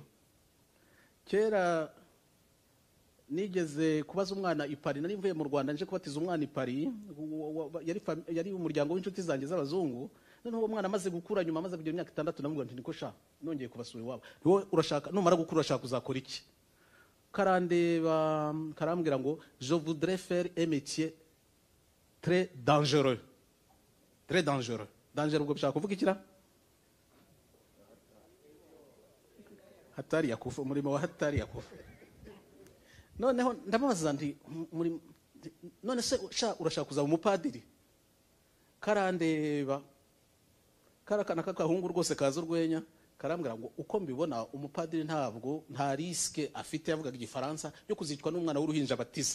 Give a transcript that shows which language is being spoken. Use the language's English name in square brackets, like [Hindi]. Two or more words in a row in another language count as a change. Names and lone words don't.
[Kinyarwanda] Kera nigeze kubaza umwana i Paris, nari mvuye mu Rwanda nje kubatiza umwana i Paris, yari umuryango w'inshuti zanjye z'abazungu. Noneho uwo mwana amaze gukura, nyuma amaze kugira imyaka 6, namubwira nti niko sha nongeye kubasura iwabo. Wowe urashaka numara gukura urashaka kuzakora iki? Karandeba karambwira ngo [French] je voudrais faire un métier très dangereux. Très dangereux. [Kinyarwanda] danger ubwo bishaka kuvuga ikira [Swahili] hatari ya kufa, [Kinyarwanda] umurimo wa [Swahili] hatari ya kufa. [Kinyarwanda] Noneho ndamubaza ndi muri none se urashaka kuzaba umupadiri? Karandeba karakana kakahungu rwose kaza urwenya, karambwira ngo uko mbibona umupadiri ntabwo nta riske afite, yavugaga igifaransa, yo kuzicwa n'umwana w'uruhinja batiza.